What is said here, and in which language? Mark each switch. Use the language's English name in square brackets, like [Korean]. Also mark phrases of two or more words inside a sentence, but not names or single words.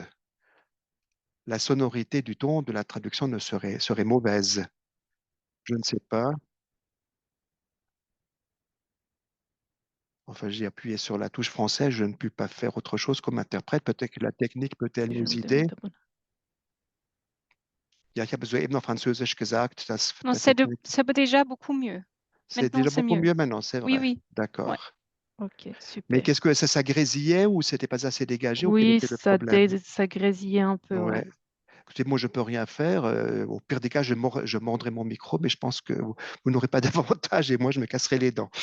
[French] La sonorité du ton de la traduction serait mauvaise. Je ne sais pas. Enfin, j'ai appuyé sur la touche française, je ne puis pas faire autre chose comme interprète. Peut-être que la technique peut-elle nous aider. [German] Ja, ich habe soeben auf Französisch gesagt, dass [French] Non, la technique. c'est déjà beaucoup mieux. C'est Maintenant, déjà c'est beaucoup mieux. mieux maintenant, c'est Oui, vrai. oui. Ouais. D'accord. Ok, Mais super. qu'est-ce que ça grésillait ou c'était pas assez dégagé ou quel Oui, était le problème? ça grésillait un peu, Ouais. ouais. Écoutez, moi, je peux rien faire. Au pire des cas, je mordrai mon micro, mais je pense que vous n'aurez pas d'avantage et moi, je me casserai les dents.